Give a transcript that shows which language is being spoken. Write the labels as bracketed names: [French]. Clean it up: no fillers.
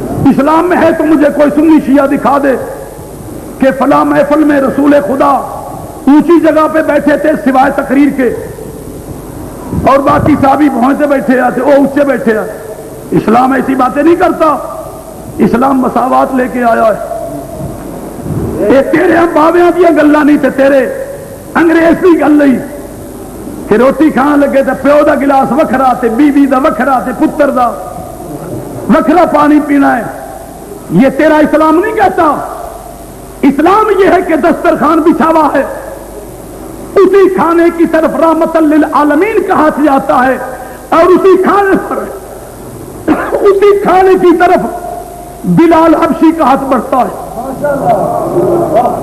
[Urdu] اسلام میں ہے تو مجھے کوئی سنی شیعہ دکھا دے کہ فلاں محفل میں رسول خدا اونچی جگہ پہ بیٹھے تھے سوائے تقریر کے اور باقی صحابی [Punjabi] بھوئیں تے بیٹھے آتے [Urdu] وہ اونچے بیٹھے آتے. اسلام ایسی باتیں نہیں کرتا, اسلام مساوات لے کے آیا ہے. [Punjabi] یہ تیرے ہم باویاں دیا گلاں نہیں تے تیرے انگریز کی گل نہیں کہ روٹی کھان لگے تے پیو دا گلاس وکھرا تے بیوی دا وکھرا تے پتر دا وکھرا پانی پینا ہے. [Urdu] یہ تیرا اسلام نہیں کہتا. اسلام یہ ہے کہ دسترخوان بچھاوا ہے, اسی کھانے کی طرف رحمت للعالمین کہا جاتا ہے اور اسی کھانے پر اسی کھانے کی طرف بلال حبشی کا ہاتھ بڑھتا ہے.